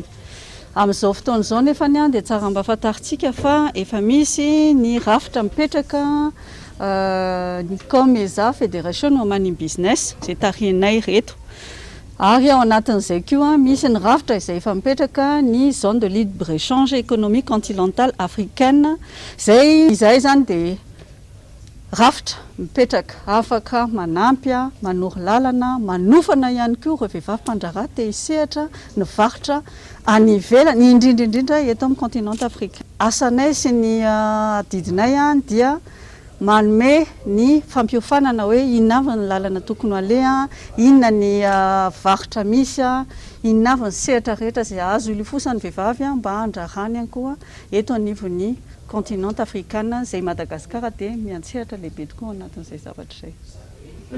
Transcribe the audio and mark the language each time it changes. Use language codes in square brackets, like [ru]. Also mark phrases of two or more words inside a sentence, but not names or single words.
[mg] Amin'izao fotoana izao nefa dia tsara mba fantaritsika fa efa misy ny rafitra mipetraka ny COMESA Fédération Women in Business izay tarihinay reto. Ary ao anatin'izay koa misy ny rafitra izay efa mipetraka ny [fr] zone de libre échange économique continentale africaine [mg] izay zany dia rafitra mipetraka afaka manampy manoro lalana manofana ihany koa ireo vehivavy mpandraharaha te hisehatra ny varotra any ivelany indrindra eto amin'ny [fr] continent africain. [mg] Asanay sy ny didinay dia manome ny fampiofanana hoe inona avy ny lalana tokony aleha, inona ny varotra misy, inona avy ny sehatra rehetra izay azo ilofosany vehivavy mba handrahany ihany koa eto anivon'ny [fr] continent africain [mg] izay Madagasikara dia miantsehatra lehibe tokoa anatin'izay zavatra izay.